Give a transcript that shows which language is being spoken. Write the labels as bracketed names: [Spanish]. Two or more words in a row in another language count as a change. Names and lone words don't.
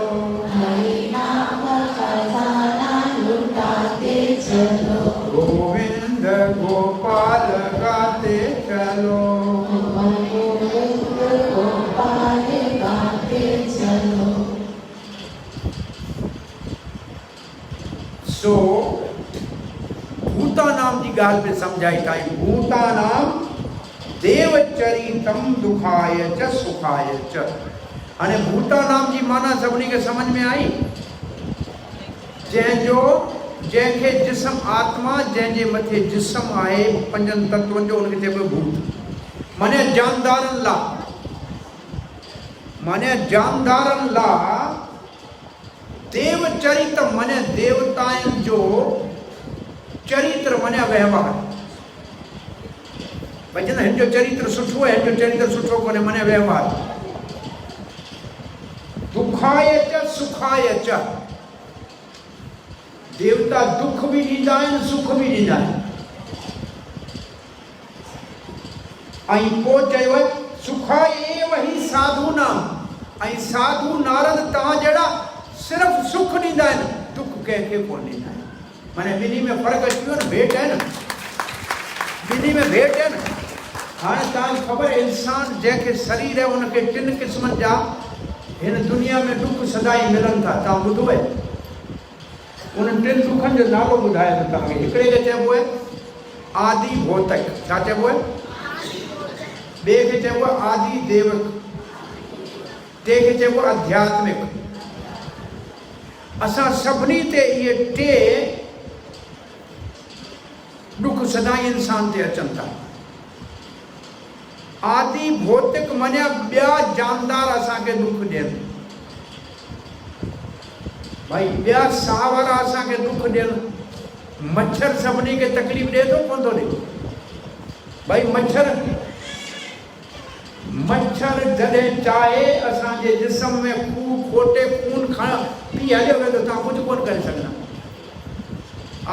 [Hindi] हरि नाम खजाना लुटाते चलो, गोविंद गोपाल गाते चलो। भगवान गोविंद गोपाल गाते चलो। [Sindhi] सो भूतानाम जी गाल पे समझाई ताई, [Sanskrit] भूतानाम देवचरितम दुखाय च सुखाय च। [Sindhi] अने भूतानाम जी माना सभिनी के समझ में आई। जंहिंजो जंहिंखे जिस्म आत्मा, जंहिंजे मथे जिस्म आहे पंजनि तत्वनि जो, उनखे चइबो भूत। माने जानदारनि लाइ, माने जानदारनि लाइ देवचरित माने देवताउनि जो चरित्र माने व्यवहार। भई चवंदा हिन जो चरित्र सुठो आहे, हिन जो चरित्र सुठो कोन्हे, माने व्यवहार। [Sanskrit] दुखाय च सुखाय च, [Sindhi] देवता दुख भी ॾींदा आहिनि, सुख भी ॾींदा आहिनि। ऐं पोइ चयो [Sanskrit] सुखाय एव ही साधू नाम, [Sindhi] ऐं साधू नारद तव्हां जहिड़ा सिर्फ़ सुख ॾींदा आहिनि, दुख कंहिंखे कोन ॾींदा आहिनि। माने ॿिन्ही में फ़र्क़ु अची वियो न, भेट आहे न, ॿिन्ही में भेट आहे न। हाणे तव्हांखे ख़बर आहे, इंसान जंहिंखे शरीर आहे उनखे टिनि क़िस्मनि जा हिन दुनिया में दुख सदाई मिलनि था। तव्हां ॿुधो आहे? उन टिनि दुखनि जो नालो ॿुधाए थो तव्हांखे। हिकिड़े खे चइबो आहे आदि भौतिक, छा चइबो आहे? ॿिए खे चइबो आहे आदि देवक, टे खे चइबो आहे आध्यात्मिक। असां सभिनी ते इहे टे दुख सदाई इंसान ते अचनि था। आदि भौतिक माने ॿिया जानदार असांखे दुख ॾियनि, भाई ॿिया सावरा असांखे दुख ॾियनि। मच्छर सभिनी खे तकलीफ़ ॾिए थो कोन थो ॾिए? भाई मच्छर जॾहिं चाहे असांजे जिस्म में खोटे खून पी हलियो वेंदो, तव्हां कुझु कोन करे सघंदा।